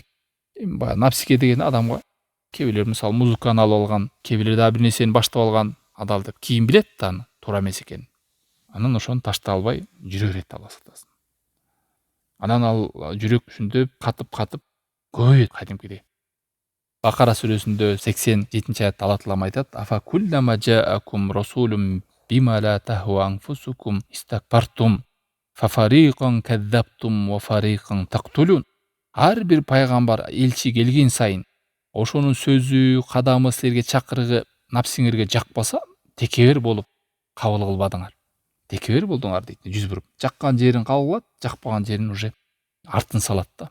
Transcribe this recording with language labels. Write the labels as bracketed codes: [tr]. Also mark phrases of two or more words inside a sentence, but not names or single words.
[ky] Эми баягы напсиге деген адамга кээ бирлер мисалы музыканы алып алган, кээ бирлер дагы бир нерсени баштап алган, адал деп кийин билет да аны туура эмес экенин. Анан ошону таштай албай жүрө берет, Алла сактасын. Анан ал жүрөк ушинтип катып көбөйөт кадимкидей. Бакара сүрөсүндө 87 аятта Алла таалам айтат: [ar] "أفكلما جاءكم رسول بما لا تهوى أنفسكم استكبرتم ففريقا كذبتم وفريقا تقتلون". [ky] Ар бир пайгамбар, элчи келген сайын ошонун сөзү, кадамы силерге чакырыгы напсиңерге жакпаса, текебер болуп кабыл кылбадыңар. Текебер болдуңар дейт, жүз буруп. Жаккан жерин кабыл кылат, жакпаган жерин уже артын салат да.